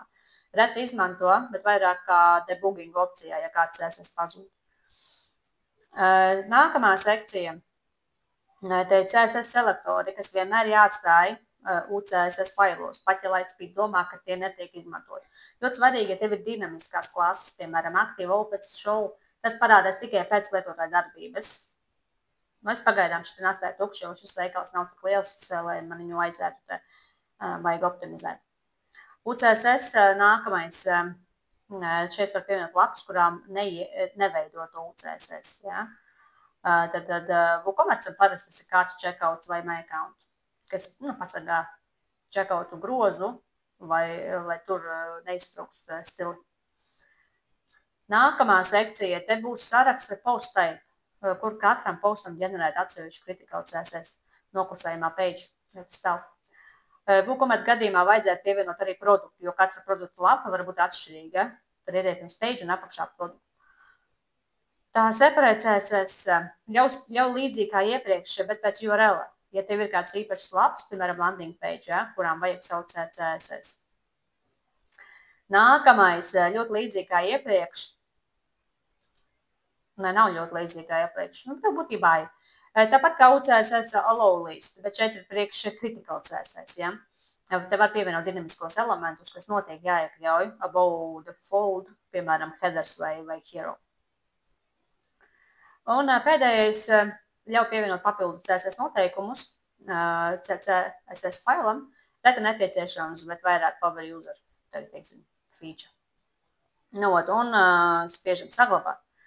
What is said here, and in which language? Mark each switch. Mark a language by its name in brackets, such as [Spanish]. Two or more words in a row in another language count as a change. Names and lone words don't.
[Latvian] Reti izmanto, bet vairāk kā debugging opcijā, ja kāds CSS pazūd. Nākamā sekcija, te ir CSS selektori, kas vienmēr jāatstāja UCSS failos, pat ja Lightspeed domā, ka tie netiek izmantot. Ļoti svarīgi, ja tev ir dinamiskās klases, piemēram, [English] active, open, show, [Latvian] tas parādās tikai pēc lietotāja darbības. Es pagaidām šeit atstāju tukšu, jo šis veikals nav tik liels, lai man viņu vajag optimizēt. UCSS nākamais, šeit var pievienot lapas, kurām neveido to UCSS. Ja? Tad WooCommerce parasti tas ir kārts checkouts vai [English] my account, [Latvian] kas pasargā checkoutu grozu, lai tur neiztrūks stili. Nākamā sekcija, te būs saraksts ar [English] post type, [Latvian] kur katram postam ģenerēt atsevišķu [English] critical CSS [Latvian] noklusējumā page, jo tas stāv. WooCommerce gadījumā vajadzētu pievienot arī produktu, jo katra produktu lapa var būt atšķirīga. Tad ierietums page un apakšā produktu. Tā separēt CSS jau līdzīgi kā iepriekš, bet pēc URL. Ja tev ir kāds īpašs laps, piemēram, [English] landing page, [Latvian] ja, kurām vajag savu CSS. Nākamais, ļoti līdzīgi kā iepriekš. Nav ļoti līdzīgi kā iepriekš. Tā būtībā ir. Tāpat kā UCSS [English] allow list, [Latvian] bet šeit ir priekš [English] critical CSS. [Latvian] Ja? Te var pievienot dinamiskos elementus, kas noteikti jāiekļauj [English] above the fold, [Latvian] piemēram, headers vai hero. Un pēdējais ļauj pievienot papildu CSS noteikumus CSS failam, reti nepieciešams, bet vairāk [English] power user, [Latvian] tagad teiksim, feature. Un spiežam saglabāt.